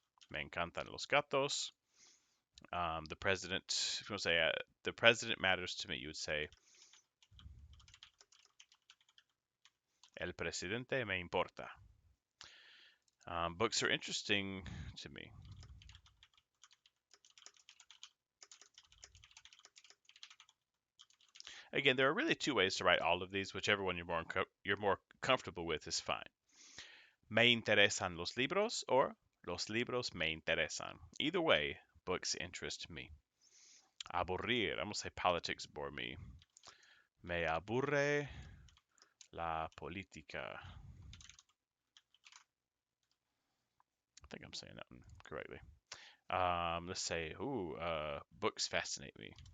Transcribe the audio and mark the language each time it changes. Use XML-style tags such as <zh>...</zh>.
<es>Me encantan los gatos.</es> <en>The president, if you want to say the president matters to me, you would say</en> <es>el presidente me importa.</es> <en>Books are interesting to me. Again, there are really two ways to write all of these. Whichever one you're more comfortable with is fine.</en> <es>Me interesan los libros or los libros me interesan.</es> <en>Either way, books interest me. Aburrir. I'm gonna say politics bore me.</en> <es>Me aburre la política.</es> <en>I think I'm saying that one correctly. Let's say, books fascinate me.</en>